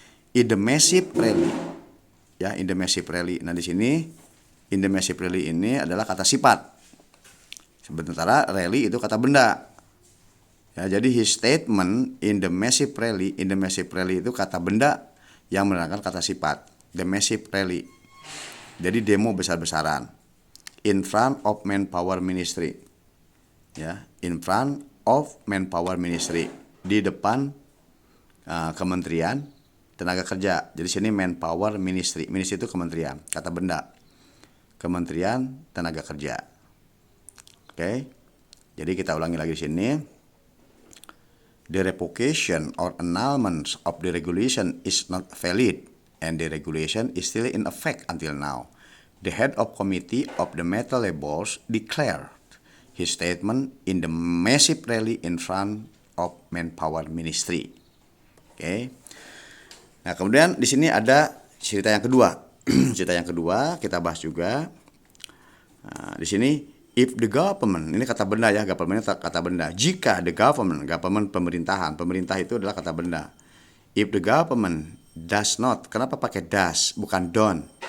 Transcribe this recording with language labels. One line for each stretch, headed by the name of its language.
English: In the massive rally, ya, in the massive rally.
Indonesian: Nah, di sini
English: in the massive rally
Indonesian: ini adalah kata sifat. Sementara rally itu kata benda. Ya, jadi
English: his statement in the massive rally
Indonesian: itu kata benda yang menerangkan kata sifat.
English: The massive rally.
Indonesian: Jadi demo besar-besaran.
English: In front of Manpower Ministry. Ya, in front of Manpower Ministry.
Indonesian: Di depan Kementerian Tenaga Kerja. Jadi sini Manpower Ministry. Ministry itu kementerian, kata benda. Kementerian Tenaga Kerja. Oke. Jadi kita ulangi lagi di sini.
English: The revocation or annulment of the regulation is not valid, and the regulation is still in effect until now. The head of committee of the metal labels declared his statement in the massive rally in front of Manpower Ministry.
Indonesian: Oke. Nah, kemudian di sini ada cerita yang kedua. Cerita yang kedua kita bahas juga. Nah, di sini
English: if the government,
Indonesian: ini kata benda, ya, government kata benda. Jika
English: the government
Indonesian: pemerintahan, pemerintah itu adalah kata benda.
English: If the government does not,
Indonesian: kenapa pakai does bukan don't?